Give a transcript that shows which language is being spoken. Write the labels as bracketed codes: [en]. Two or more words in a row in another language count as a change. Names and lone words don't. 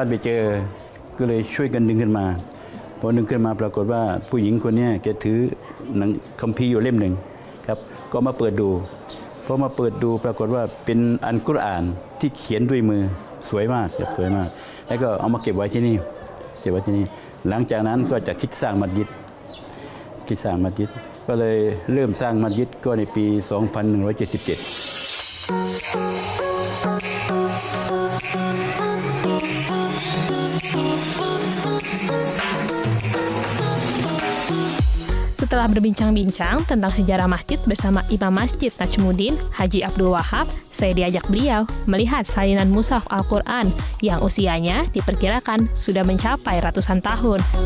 [th] ไปเจอก็เลยช่วยกันดึงขึ้นมาพอดึงขึ้นมาปรากฏว่าผู้หญิงคนนี้แกถือหนังคัมภีร์อยู่เล่มหนึ่งครับก็มาเปิดดูพอมาเปิดดูปรากฏว่าเป็นอัลกุรอานที่เขียนด้วยมือสวยมากสวยมากแล้วก็เอามาเก็บไว้ที่นี่หลังจากนั้นก็จะคิดสร้างมัสยิดก็เลยเริ่มสร้างมัสยิดก็ในปี [id] Setelah berbincang-bincang tentang sejarah masjid bersama Imam Masjid Najmuddin, Haji Abdul Wahab, saya diajak beliau melihat salinan mushaf Al-Quran yang usianya diperkirakan sudah mencapai ratusan tahun.